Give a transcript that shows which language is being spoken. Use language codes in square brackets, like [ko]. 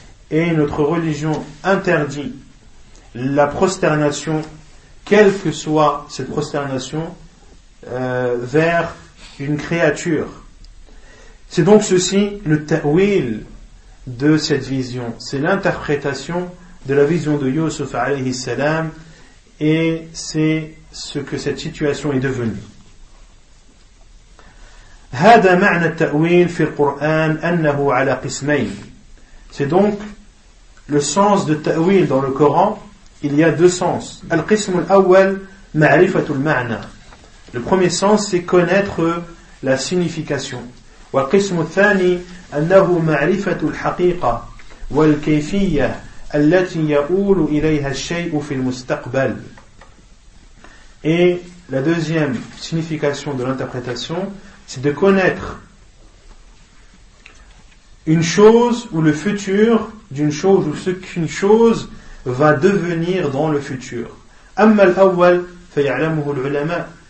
[fr] Et notre religion interdit la prosternation, quelle que soit cette prosternation, vers une créature. C'est donc ceci le ta'wil de cette vision. C'est l'interprétation de la vision de Yusuf alayhi salam. Et c'est ce que cette situation est devenue. [ar] هذا معنى التأويل في القرآن أنه على قسمين. [fr] C'est donc le sens de ta'wil dans le Coran. Il y a deux sens. [ar] القسم الأول معرفة المعنى. [fr] Le premier sens, c'est connaître la signification. [ar] والقسم الثاني أنه معرفة الحقيقة والكيفية التي يؤول إليها الشيء في المستقبل. [fr] Et la deuxième signification de l'interprétation, c'est de connaître une chose ou le futur d'une chose ou ce qu'une chose va devenir dans le futur. [ar] أَمَّا الْأَوَّلْ فَيَعْلَمُهُ الْعُلَمَاء.